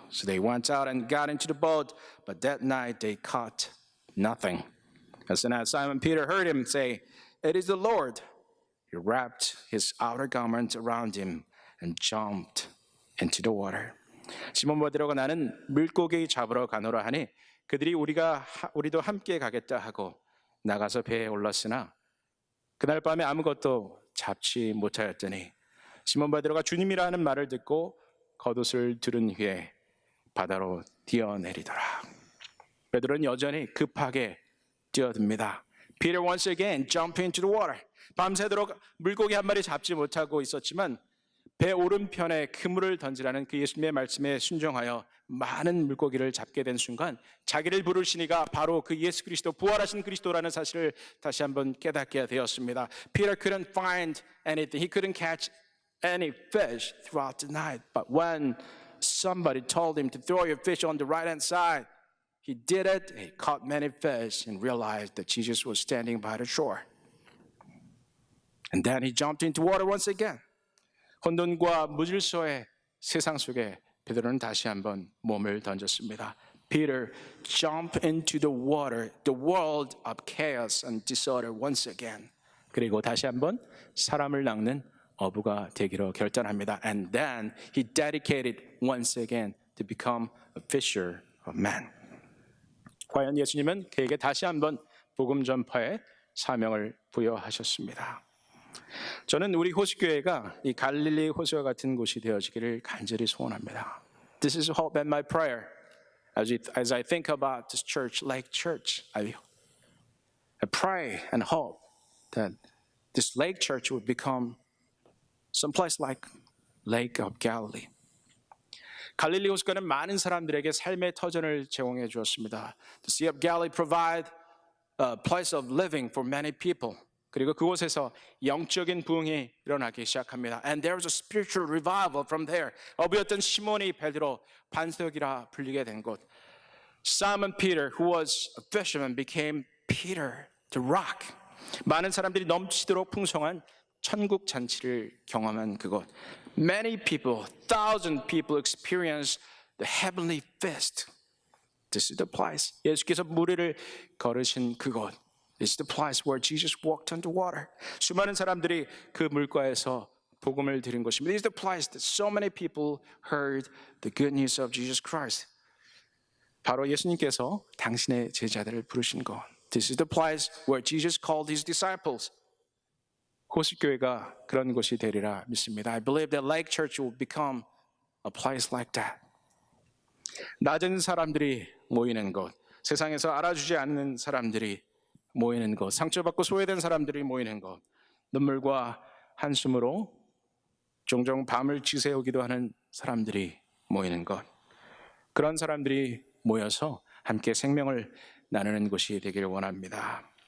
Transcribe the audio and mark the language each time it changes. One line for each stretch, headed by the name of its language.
English: So they went out and got into the boat, but that night they caught nothing. As soon as Simon Peter heard him say, it is the Lord, he wrapped his outer garment around him and jumped into the water.
Korean: 시몬 베드로가 나는 물고기 잡으러 가노라 하니 그들이 우리도 함께 가겠다 하고 나가서 배에 올랐으나 그날 밤에 아무것도 잡지 못하였더니 시몬 베드로가 주님이라는 말을 듣고 겉옷을 두른 후에 바다로 뛰어내리더라. 베드로는 여전히 급하게 뛰어듭니다.
English: Peter once again jumped into the water.
Korean: 밤새도록 물고기 한 마리 잡지 못하고 있었지만 배 오른편에 그물을 던지라는 그 예수님의 말씀에 순종하여 많은 물고기를 잡게 된 순간 자기를 부르시니가 바로 그 예수 그리스도 부활하신 그리스도라는 사실을 다시 한번 깨닫게 되었습니다.
English: Peter couldn't find anything. He couldn't catch any fish throughout the night. But when somebody told him to throw your fish on the right-hand side, he did it. He caught many fish and realized that Jesus was standing by the shore. And then he jumped into water once again.
Korean: 혼돈과 무질서의 세상 속에 베드로는 다시 한번 몸을 던졌습니다.
English: Peter jumped into the water, the world of chaos and disorder once again.
Korean: 그리고 다시 한번 사람을 낚는 어부가 되기로 결단합니다.
English: And then he dedicated once again to become a fisher of men.
Korean: 과연 예수님은 그에게 다시 한번 복음 전파의 사명을 부여하셨습니다. 저는 우리 호수교회가 이 갈릴리 호수와 같은 곳이 되어지기를 간절히 소원합니다.
English: This is hope and my prayer. As I think about this church, Lake Church, I pray and hope that this Lake Church would become someplace like Lake of Galilee.
Korean: 갈릴리 호수가는 많은 사람들에게 삶의 터전을 제공해 주었습니다.
English: The Sea of Galilee provide a place of living for many people.
Korean: 그리고 그곳에서 영적인 부흥이 일어나기 시작합니다.
English: And there was a spiritual revival from there.
Korean: 어부였던 시몬이 베드로, 반석이라 불리게 된 곳.
English: Simon Peter, who was a fisherman, became Peter, the rock.
Korean: 많은 사람들이 넘치도록 풍성한 천국 잔치를 경험한 그곳.
English: Many people, 1,000 people experienced the heavenly feast. This is the place.
Korean: 예수께서 무리를 걸으신 그곳.
English: This is the place where Jesus walked on the water.
Korean: 수많은 사람들이 그 물가에서 복음을 들은 곳입니다.
English: This is the place that so many people heard the good news of Jesus Christ.
Korean: 바로 예수님께서 당신의 제자들을 부르신 곳.
English: This is the place where Jesus called his disciples.
Korean: 호수교회가 그런 곳이 되리라 믿습니다.
English: I believe that Lake Church will become a place like that.
Korean: 낮은 사람들이 모이는 곳, 세상에서 알아주지 않는 사람들이 모이는 곳, 상처받고 소외된 사람들이 모이는 곳, 눈물과 한숨으로 종종 밤을 지새우기도 하는 사람들이 모이는 곳, 그런 사람들이 모여서 함께 생명을 나누는 곳이 되기를 원합니다.